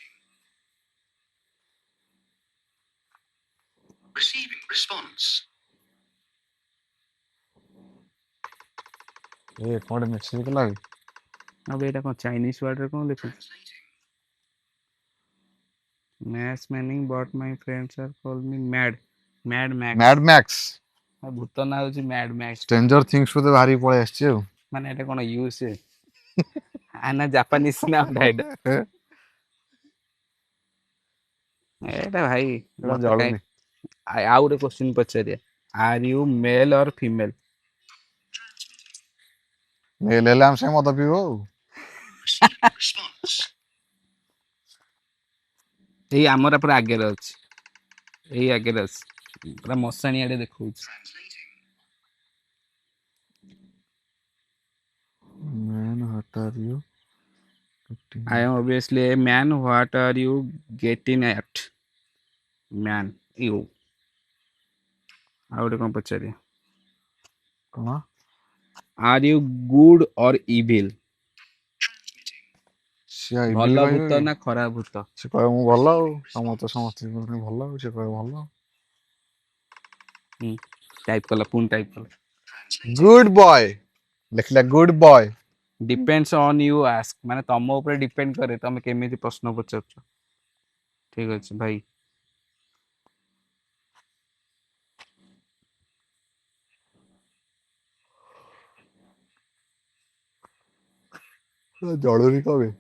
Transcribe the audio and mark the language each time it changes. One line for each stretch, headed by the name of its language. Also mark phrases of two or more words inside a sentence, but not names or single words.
Odia: କଣ ଗୋଟେ ମେସେଜ କଲା ବେ। ଆଉ ଏଇଟା କଣ ଚାଇନିଜ ୱାର୍ଡରେ କଣ ଲେଖୁଛି?
English: ମ୍ୟାଥ୍ meaning but my friends are call me mad max।
Odia: ମ୍ୟାଡ୍ ମ୍ୟାକ୍ସ। ଭୂତ ନାଁ ହଉଛି ମ୍ୟାଡ୍ ମ୍ୟାକ୍ସ। ଷ୍ଟ୍ରେଞ୍ଜର ଥିଙ୍ଗସ୍ ବୋଧେ ବାହାରିକି ପଳେଇ ଆସିଛି ଆଉ। ମାନେ ଏଟା କଣ ୟୁଏସଏ ନା ଜାପାନିଜ ନା ଏଇଟା? ଏଇଟା ଭାଇ ସେଟା ମତେ କାହିଁ ଜଳୁନି। ଆଉ ଗୋଟେ କ୍ୱେଶ୍ଚିନ୍ ପଚାରିବା।
English: are you male or female?
Odia: ମେଲ୍ ହେଲେ ଆମେ ସାଙ୍ଗେ ମଦ ପିଇବୁ ଆଉ। ଏଇ ଆମର ପୁରା ଆଗରେ ଅଛି, ଏଇ ଆଗରେ ଅଛି, ପୁରା ମଶାଣି ଆଡେ ଦେଖଉଛି।
English: man what are you? I am obviously a man. What are you getting at? Man, you।
Odia: ଆଉ ଗୋଟେ କଣ ପଚାରିବା? କଣ?
English: Are you good or evil?
Odia: ସିଏ ଇବିଲି ଭଲ କହିବେ ଭୂତ କି? ନା ଖରାପ ଭୂତ? ସେ କହିବ ମୁଁ ଭଲ ଆଉ, ସମସ୍ତେ ଭଲ ଆଉ, ସେ କହିବ ଭଲ। ଟାଇପ କଲା, ପୁଣି ଟାଇପ କଲା।
English: good boy
Odia: ଲେଖିଲା,
English: good boy. Depends on you ask,
Odia: ମାନେ ତମ ଉପରେ ଡିପେଣ୍ଡ କରେ ତମେ କେମିତି ପ୍ରଶ୍ନ ପଚାରୁଛ। ଠିକ ଅଛି ଭାଇ। ଜଳୁନି କଣ ବେ?